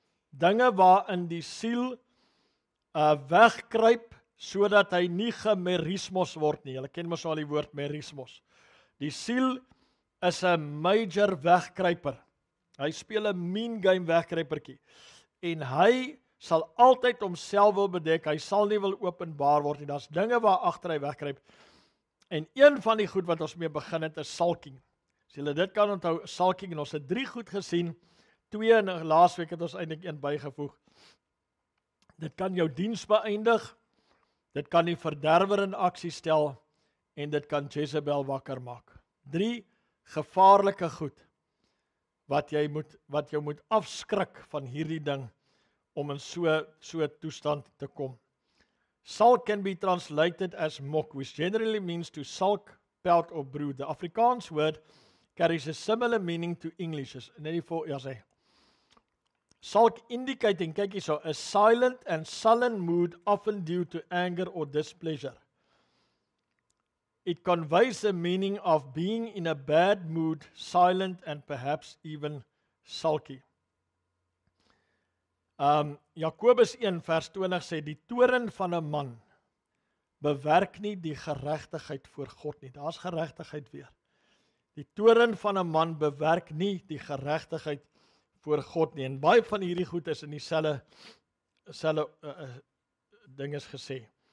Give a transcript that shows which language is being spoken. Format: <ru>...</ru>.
<af>Dinge waarin die siel wegkruip, sodat hy nie gemerismos word nie. Julle ken mos al die woord merismos. Die siel is 'n major wegkruiper. Hy speel 'n mean game wegkruipertjie. En hy sal altyd homself wil bedek, hy sal nie wil openbaar word nie. Daar's dinge waar agter hy wegkruip. En een van die goed wat ons mee begin het, is sulking. As julle dit kan onthou, sulking, en ons het 3 goed gesien, 2 en laasweek het ons eintlik 1 bygevoeg. Dit kan jou diens beëindig, dit kan die verderwer in aksie stel, en dit kan Jezebel wakker maak. 3 gevaarlike goed, wat jou moet afskrik van hierdie ding, om in so 'n toestand te kom.</af> <en>Sulk can be translated as mok, which generally means to sulk, pout or brood. The Afrikaans word carries a similar meaning to English.</en> <af>Net die voor, ja sê.</af> <en>Sulk indicating,</en> <af>kyk hierso,</af> <en>a silent and sullen mood often due to anger or displeasure. It conveys the meaning of being in a bad mood, silent and perhaps even sulky.</en> <af>Jakobus 1 vers 20 sê, die toorn van 'n man bewerk nie die geregtigheid voor God nie. Daar's geregtigheid weer. Die toorn van 'n man bewerk nie die geregtigheid voor God nie. En baie van hierdie goed is in dieselfde ding is gesê.</af>